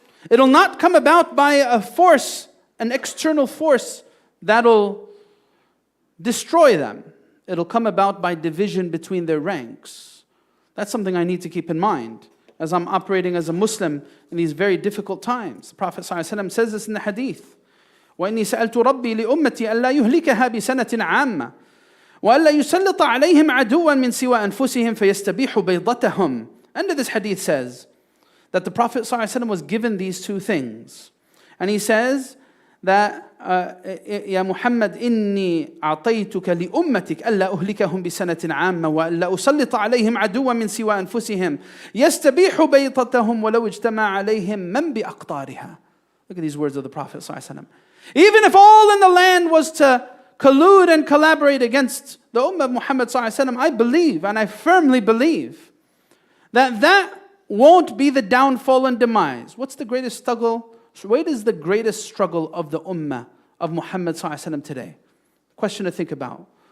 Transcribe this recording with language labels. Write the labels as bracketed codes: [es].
[en] It'll not come about by a force, an external force that'll destroy them. It'll come about by division between their ranks. That's something I need to keep in mind as I'm operating as a Muslim in these very difficult times. The Prophet ﷺ says this in the hadith. [ar] وإني سألت ربي لأمتي ألا يهلكها بسنة عامة وألا يسلط عليهم عدوا من سوى أنفسهم فيستبيح بيضتهم. [en] And this hadith says that the Prophet ﷺ was given these two things. And he says that [ar] يا محمد إني أعطيتك لأمتك ألا أهلكهم بسنة عامة وألا أسلط عليهم عدوا من سوى أنفسهم يستبيح بيضتهم ولو اجتمع عليهم من بأقطارها. [en] Look at these words of the Prophet ﷺ. Even if all in the land was to collude and collaborate against the Ummah of Muhammad ﷺ, I believe, and I firmly believe, that won't be the downfall and demise. What's the greatest struggle? What is the greatest struggle of the Ummah of Muhammad ﷺ today? Question to think about.